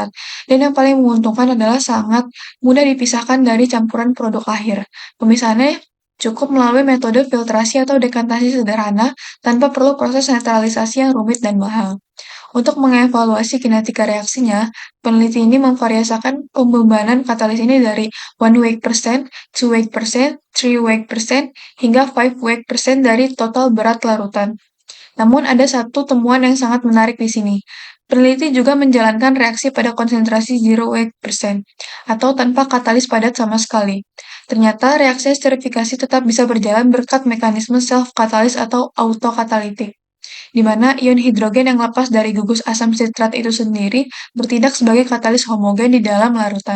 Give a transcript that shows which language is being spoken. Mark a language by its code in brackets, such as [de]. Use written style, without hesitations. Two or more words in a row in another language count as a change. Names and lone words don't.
[id] Dan yang paling menguntungkan adalah sangat mudah dipisahkan dari campuran produk akhir. Pemisahannya cukup melalui metode filtrasi atau dekantasi sederhana tanpa perlu proses netralisasi yang rumit dan mahal. Untuk mengevaluasi kinetika reaksinya, peneliti ini memvariasikan pembebanan katalis ini dari 1 [en] weight percent, [id] 2 [en] weight percent, [id] 3 [en] weight percent, [id] hingga 5 [en] weight percent [id] dari total berat larutan. Namun ada satu temuan yang sangat menarik di sini. Peneliti juga menjalankan reaksi pada konsentrasi 0% atau tanpa katalis padat sama sekali. Ternyata reaksi esterifikasi tetap bisa berjalan berkat mekanisme self-katalis atau autokatalitik, di mana ion hidrogen yang lepas dari gugus asam sitrat itu sendiri bertindak sebagai katalis homogen di dalam larutan.